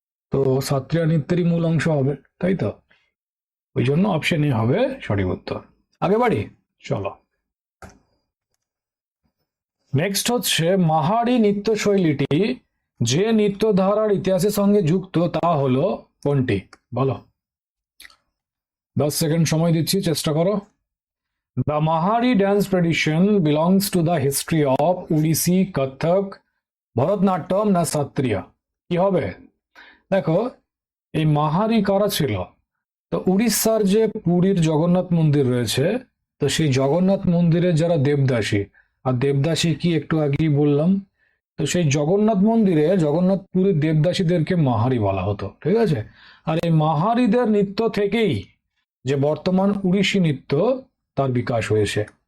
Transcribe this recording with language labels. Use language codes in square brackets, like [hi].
[bn] তো সাত্রিয়া নৃত্যেরই মূল অংশ হবে, তাই তো? ওই জন্য অপশন এ হবে সঠিক উত্তর। আগে বাড়ি, চলো। নেক্সট হচ্ছে মাহারি নৃত্যশৈলীটি যে নৃত্যধারার ইতিহাসের সঙ্গে যুক্ত তা হলো কোনটি? বলো, 10 সেকেন্ড সময় দিচ্ছি, চেষ্টা করো। [en] The Mahari dance tradition belongs to the history of Odissi, Kathak, Bharatanatyam না সাত্রিয়া? [bn] কি হবে? দেখো, এই মাহারি কারা ছিল? তো উড়িষ্যার যে পুরীর জগন্নাথ মন্দির রয়েছে, তো সেই জগন্নাথ মন্দিরের যারা দেবদাসী, আর দেবদাসী কি একটু আগেই বললাম, তো সেই জগন্নাথ মন্দিরে জগন্নাথ পুরীর দেবদাসীদেরকে মাহারি বলা হতো। ঠিক আছে, আর এই মাহারিদের নৃত্য থেকেই যে বর্তমান উড়িষ্যি নৃত্য তার বিকাশ হয়েছে।